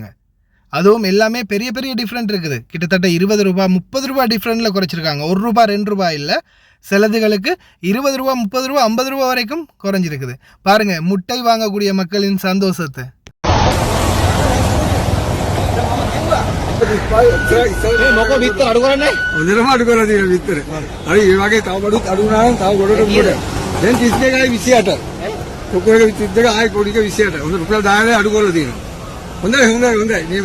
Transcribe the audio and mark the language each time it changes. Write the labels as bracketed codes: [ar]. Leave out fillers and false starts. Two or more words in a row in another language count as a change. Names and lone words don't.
[ta] அதுவும் எல்லாமே பெரிய பெரிய டிஃப்ரெண்ட் இருக்குது. கிட்டத்தட்ட 20 ரூபா 30 ரூபா டிஃப்ரெண்ட்டில் குறைச்சிருக்காங்க. 1 ரூபா 2 ரூபா இல்லை, சிலதுகளுக்கு 20 ரூபா 30 ரூபா 50 ரூபா வரைக்கும் குறைஞ்சிருக்குது. பாருங்கள் முட்டை வாங்கக்கூடிய மக்களின் சந்தோஷத்தை. [si] මොක විතර අඩු කරන්නේ? හොඳටම අඩු කරලා තියෙනවා විතර. හරි ඒ වගේ තව බඩුත් අඩු වුණා නම් තව ගොඩට මුඩ. දැන් 32යි 28. කොකෝ එක 32 ආයි කොඩික 28. හොඳ රුපියල් 10යි අඩු කරලා තියෙනවා. හොඳයි නියමයි.